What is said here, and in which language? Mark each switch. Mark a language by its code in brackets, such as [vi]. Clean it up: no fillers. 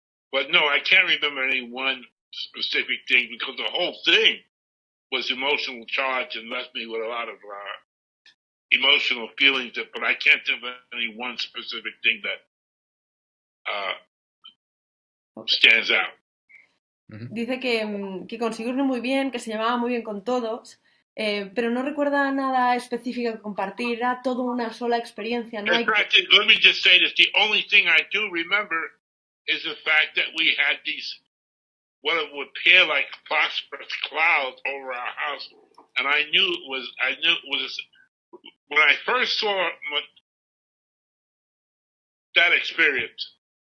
[en] But no, I can't remember any one specific thing because the whole thing was emotional charge and left me with a lot of emotional feelings, but I can't think of any one specific thing that stands out. [es] Dice que consiguió muy bien, que se llevaba muy bien con todos, pero no recuerda nada específico que compartir, era toda una sola experiencia. No hay... [en] Let me just say this, the only thing I do remember is the fact that we had these, what would appear like phosphorus clouds over our house and I knew it was when I first saw that experience.